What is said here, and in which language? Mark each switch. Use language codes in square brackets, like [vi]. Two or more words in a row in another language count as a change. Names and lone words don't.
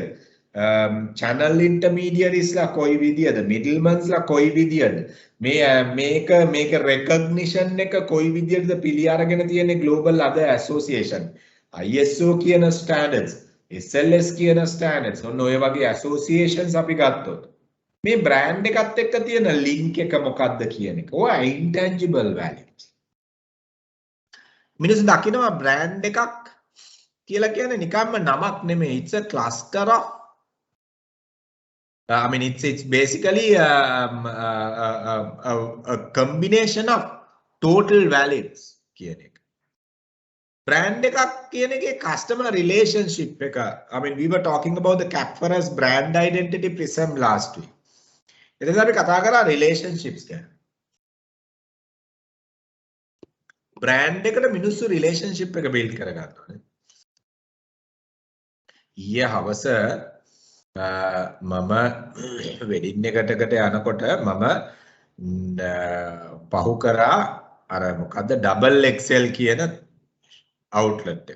[en] channel intermediaries [si] ලා කොයි විදියද? middlemans ලා කොයි විදියද? මේක recognition එක කොයි විදියටද පිළි අරගෙන තියෙන [en] global other association. [si] ISO කියන standards SLS කියන standards ඔන්න ඔය වගේ associations අපි ගත්තොත් මේ brand එකත් එක්ක තියෙන link එක මොකක්ද කියන එක. ඔය [en] intangible values. [si] මිනිස්සු දකිනවා brand එකක් කියලා කියන්නේ නිකම්ම නමක් නෙමෙයි. [en] It's a cluster of I mean it's basically a combination of total values [si] කියන එක. Brand එකක් කියන එකේ [en] customer relationship [si] එක. [en] I mean we were talking about the Capferas brand identity prism last week. [si] එතන අපි කතා කරා relationships ගැන. brand එකට මිනිස්සු relationship එක build කර ගන්නවා. ඊයේ හවස මම wedding එකකට යනකොට මම පහු කරා අර මොකද්ද double XL කියන outlet එක.